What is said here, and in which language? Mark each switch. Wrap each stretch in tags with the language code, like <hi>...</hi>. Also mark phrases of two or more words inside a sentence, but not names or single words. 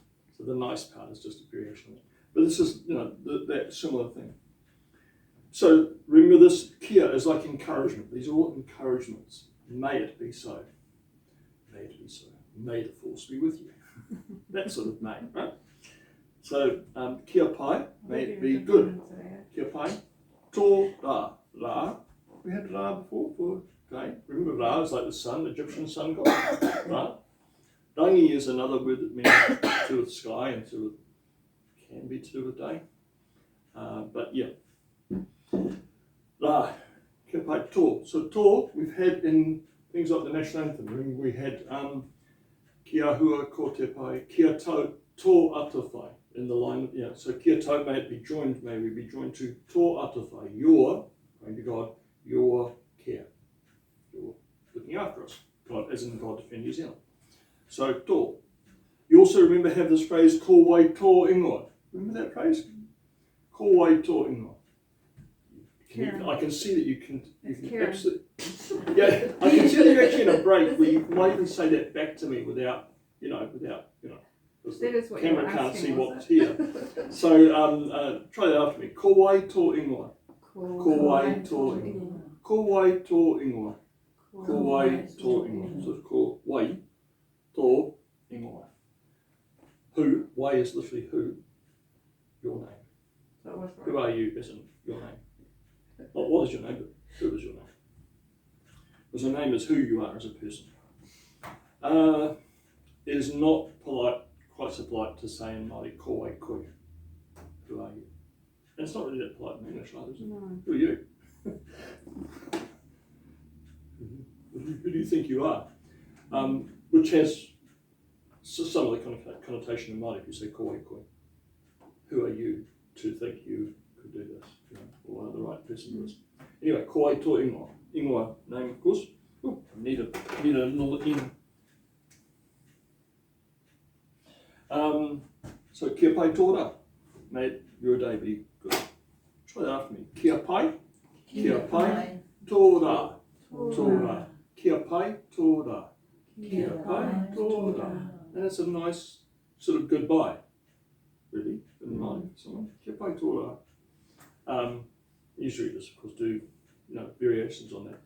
<en>So the nice part is just a variation of it. But this is, that similar thing. So remember this, kia is like encouragement. These are all encouragements. May it be so. May it be so. May the force be with you. That sort of may, right? So kia pai, may it be good.</en> <mi>Kia pai, tō rā.</mi> <en>Rā, we had rā before for day. Remember rā is like the sun, Egyptian sun god. Rā. Rangi is another word that means to do with sky and can be to do with day. But yeah.</en> <mi>Rā, kia pai tō.</mi> <en>So tō we've had in things like the national anthem. Remember we had</en> <mi>kia hua ko te pai, kia tau tō atawhai</mi> <en>in the line.</en> <mi>So kia tau,</mi> <en>may we be joined to</en> <mi>tō atawhai,</mi> <en>your, praying to God, your care. You're looking after us. God, as in God defend New Zealand. So tō. You also remember have this phrase,</en> <mi>ko wai tō ingoa.</mi> <en>Remember that phrase?</en> <mi>Ko wai tō ingoa.</mi> <en>I can see that you can absolutely, yeah, I can see that you're actually in a break where you might even say that back to me without, because the camera can't see what's here. So try that after me.</en> <mi>Ko wai tō ingoa. Ko wai tō ingoa. Ko wai tō ingoa. Ko wai tō ingoa.</mi> <en>So it's</en> <mi>ko wai tō ingoa.</mi> <en>Who, wai is literally who, your name. Who are you as in your name? Not what is your name, but who is your name? Because your name is who you are as a person. It is not quite so polite to say in Māori,</en> <mi>ko wai koe.</mi> <en>Who are you? And it's not really that polite in English either, is it? No. Who are you? Who do you think you are? Which has some of the connotation in Māori if you say</en> <mi>ko wai koe.</mi> <en>Who are you to think you could do this? Or are the right person for this? Anyway,</en> <mi>ko wai tō ingoa. Ingoa</mi> <en>name, of course. Ooh, need a little in. So</en> <mi>kia pai tō rā.</mi> <en>May your day be good. Try that after me.</en> <mi>Kia pai. Kia pai tō rā. Tō rā. Kia pai tō rā. Kia pai tō rā.</mi> <en>And it's a nice sort of goodbye, really, in mind. Someone.</en> <mi>Kia pai tō rā.</mi> <en>Usually just, of course, do variations on that.</en>